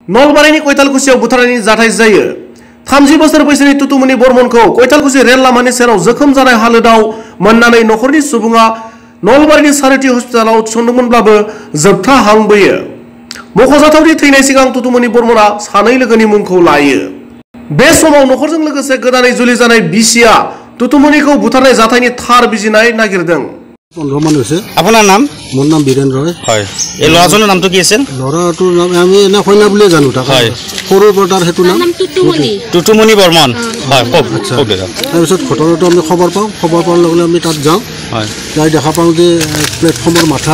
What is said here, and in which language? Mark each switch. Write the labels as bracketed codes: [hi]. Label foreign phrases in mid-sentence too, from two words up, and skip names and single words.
[brx] नलबारिनि कयतालकुसियाव बुथारनायनि जाथाय जायो 30 बोसोर बैसोनि तुतुमनि बर्मनखौ कयतालकुसि रेल लामानि सेराव जोखोम जानाय हालोदाव मोननानै नखरनि सुबुङा नलबारिनि सारिथि हस्पिटालाव थिसनदोंमोनब्लाबो जोबथा हांबोयो मख'जाथावदि थैनाय सिगां तुतुमनि बर्मना सानै लोगोनि मुंखौ लायो बे समाव नखरजों लोगोसे गोदानै जुलि जानाय बिसिया तुतुमनिखौ बुथारनाय जाथायनि थार बिजिनाय नागिरदों [as] 15 মান হৈছে আপোনাৰ নাম মোৰ নাম বীৰেন্দ্ৰ হয় এই ল'ৰাজনৰ নামটো কি আছিল ল'ৰাটোৰ নাম আমি এনে কইনা বুলি জানো তাক হয় সৰুৰ পৰা তাৰ হেতু নাম তুতুমনি বৰ্মন হয় কওক তাৰ পিছত ঘটনাটো আমি খবৰ পাওঁ লগে আমি তাত যাওঁ হয় যাই দেখা পাওঁ যে প্লেটফৰ্মৰ মাথাত